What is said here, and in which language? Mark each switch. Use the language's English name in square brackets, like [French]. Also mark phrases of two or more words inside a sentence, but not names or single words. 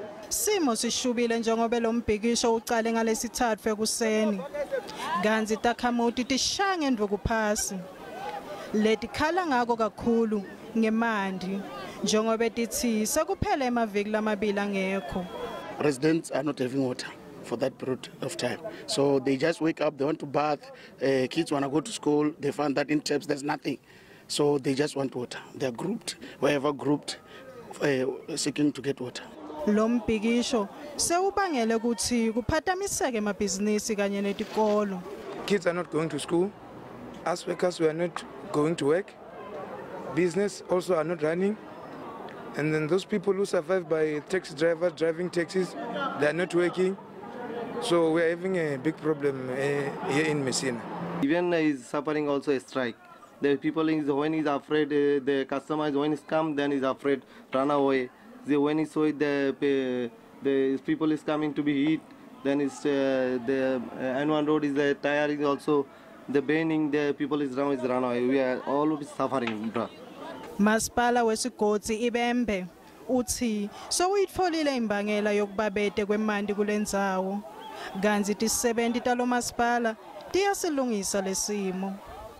[Swati] Simo sishubile njengobe lombhikisho ucale ngalesithathu ekuseni. Ganzi Takhamuti tishange ndvokuphasi. Letikhala ngako kakhulu ngemanti njengobe tithi sekuphele emaviki lamabili angekho. [English] Residents are not having water for that period of time. So they just wake up, they want to bath, kids want to go to school, they find that in taps there's nothing. So they just want water. They are grouped, wherever grouped, seeking to get water. [Swati] Lombhikisho sewubangele ukuthi kuphathamiseke emabhizinisi kanye netikolo. [English] Kids are not going to school. As workers, we are not going to work. Business also are not running. And then those people who survive by taxi drivers driving taxis, they are not working. So we are having a big problem here in Messina. Even is suffering also a strike. The people is when he's afraid, the customers when he's come, then he's afraid run away. When he's so the people is coming to be hit, then it's the N1 road is the tire is also the bending. The people is run away. We are all suffering, bro. [Swati] Masipala wesigodi ibembe uthi so uyitfolile imbangela yokubabete kwemanti kulendzawo. Ganzi tisebenti talo masipala tiyasilungisa lesimo.